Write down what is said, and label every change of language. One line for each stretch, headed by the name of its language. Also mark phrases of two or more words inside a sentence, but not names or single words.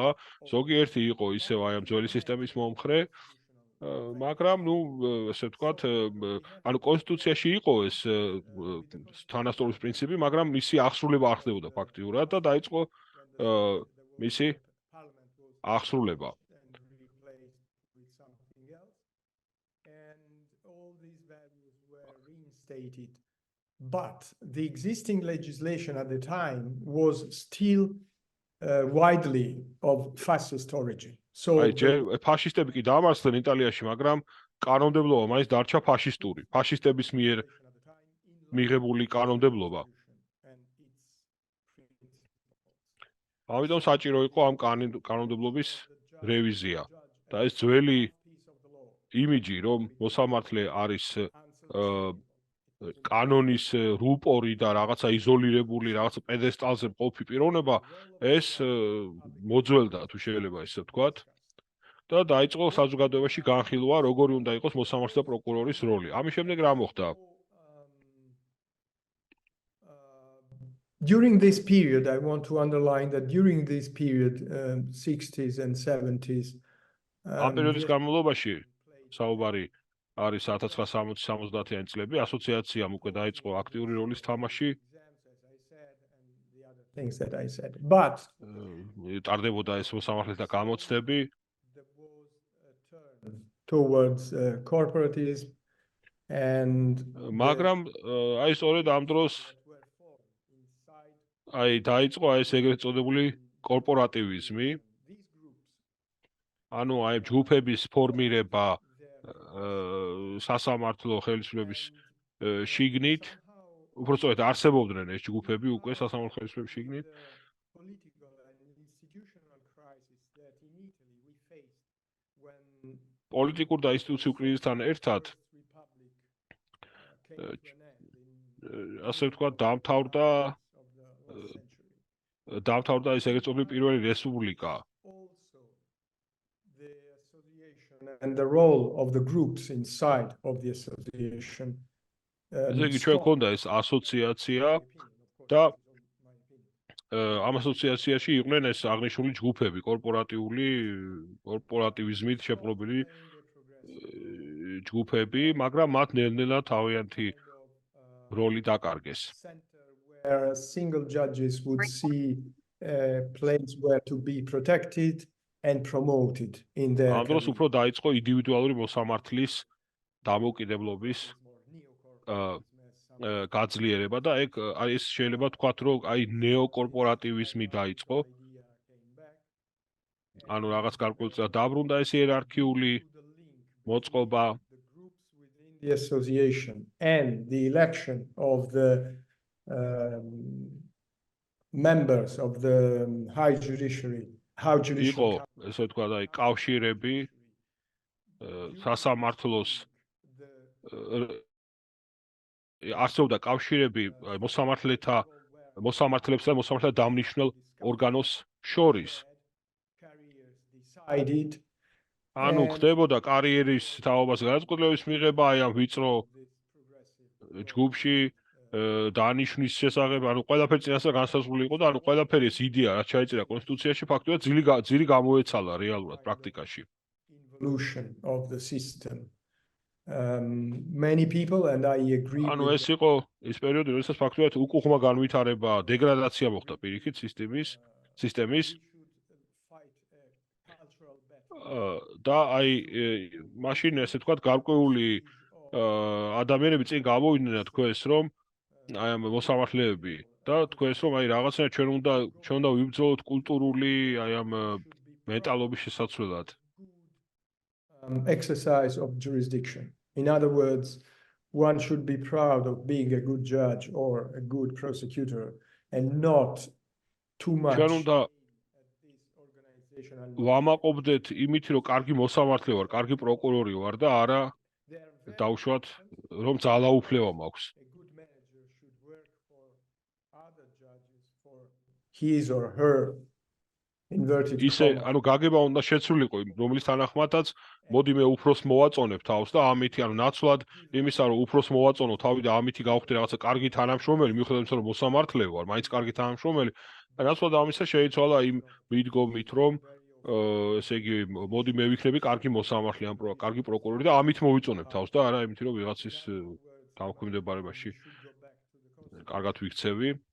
Georgian: ზოგიერთი იყო ისევ აი ამ ძველი სისტემის მომხრე, მაგრამ ნუ ესე ვთქვათ, ანუ კონსტიტუციაში იყო ეს თანასწორობის პრინციპი, მაგრამ მისი აღსრულება არ ხდებოდა ფაქტიურად და დაიწყო მისი აღსრულება.
English: But the existing legislation at the time was still widely of fascist origin. So
Georgian: ფაშისტები კი დამარცხდნენ იტალიაში, მაგრამ კანონმდებლობა მაინც დარჩა ფაშისტური. ფაშისტების მიერ მიღებული კანონმდებლობა. ამიტომ საჭირო იყო ამ კანონმდებლობის რევიზია. და ეს ძველი იმიჯი, რომ მოსამართლე არის კანონის რუპორი და რაღაცა იზოლირებული, რაღაცა პედესტალზე მყოფი პიროვნება, ეს მოძველდა, თუ შეიძლება ისე ვთქვათ. და დაიწყო საზოგადოებაში განხილვა, როგორი უნდა იყოს მოსამართლე და პროკურორის როლი. ამის შემდეგ რა მოხდა?
English: During this period, I want to underline that during this period, 60s and 70s,
Georgian: ამ პერიოდის განმავლობაში საუბარი არის 1960-70-იანი წლები, ასოციაციამ უკვე დაიწყო აქტიური როლის თამაში.
English: Things that I said. But
Georgian: ტარდებოდა ეს მოსამართლეთა გამოცდები
English: towards corporativism and
Georgian: მაგრამ აი სწორედ ამ დროს აი დაიწყო აი ეს ეგრეთ წოდებული კორპორატივიზმი. ანუ აი ჯგუფების ფორმირება სასამართლო ხელისუფლების შიგნით, უბრალოდ არსებობდნენ ეს ჯგუფები უკვე სასამართლო ხელისუფლების შიგნით. პოლიტიკურ და ინსტიტუციურ კრიზისთან ერთად ასე ვთქვათ დაამთავრდა ეს ეგრეთ წოდებული პირველი რესპუბლიკა.
English: And the role of the groups inside of the association.
Georgian: ესე იგი ჩვენ გვქონდა ეს ასოციაცია და ამ ასოციაციაში იყვნენ ეს აღნიშნული ჯგუფები, კორპორატივიზმით შეპყრობილი ჯგუფები, მაგრამ მათ ნელ-ნელა თავიანთი როლი დაკარგეს.
English: Where single judges would see a place where to be protected and promoted in their
Georgian: ამ დროს უფრო დაიწყო ინდივიდუალური მოსამართლის დამოუკიდებლობის გაძლიერება და ეგ ეს შეიძლება თქვათ რომ აი ნეოკორპორატივიზმი დაიწყო. ანუ რაღაც გარკვეულწილად დაბრუნდა ეს იერარქიული მოწყობა.
English: The association and the election of the members of the high judiciary
Georgian: იყო ესე ვთქვათ აი კავშირები სასამართლოს არსებობდა კავშირები მოსამართლებსა და მოსამართლეთა დამნიშნელ ორგანოს შორის. ანუ ხდებოდა კარიერის თაობას გადაწყვეტილების მიღება აი ამ ვიწრო ჯგუფში დანიშნვის შესახებ, ანუ ყველაფერი წინასწარ განსაზღვრული იყო და ანუ ყველაფერი ეს იდეა რაც ჩაიწერა კონსტიტუციაში ფაქტობრივად ძირი გამოეცალა რეალურად პრაქტიკაში.
English: Evolution of the system. Many people and I agree.
Georgian: ანუ ეს იყო ის პერიოდი, როდესაც ფაქტობრივად უკუღმა განვითარება, დეგრადაცია მოხდა პირიქით სისტემის და აი მაშინ ესე ვთქვათ გარკვეული ადამიანები წინ გამოვიდნენ თქვენს რომ აი ამ მოსამართლეები და თქვენს რომ აი რაღაცა ჩვენ უნდა ვიბრძოლოთ კულტურული აი ამ მენტალობის შესაცვლელად.
English: Exercise of jurisdiction. In other words, one should be proud of being a good judge or a good prosecutor and not too much.
Georgian: ჩვენ უნდა ვამაყობდეთ იმით, რომ კარგი მოსამართლე ვარ, კარგი პროკურორი ვარ და არა დავუშვათ, რომ ძალაუფლება მაქვს.
English: His or her inverted
Georgian: ისე, ანუ გაგება უნდა შეცვლილიყო, რომლის თანახმადაც მოდი მე უფროს მოვაწონებ თავს და ამითი, ანუ ნაცვლად იმისა, რომ უფროს მოვაწონო თავი და ამითი გავხდე რაღაცა კარგი თანამშრომელი, მიუხედავად იმისა, რომ მოსამართლე ვარ, მაინც კარგი თანამშრომელი. და ნაცვლად ამისა შეიცვალა იმ მიდგომით, რომ ესე იგი, მოდი მე ვიქნები კარგი მოსამართლე, ან კარგი პროკურორი და ამით მოვიწონებ თავს და არა იმით, რომ ვიღაცის დამოუკიდებლობაში კარგად ვიქცევი.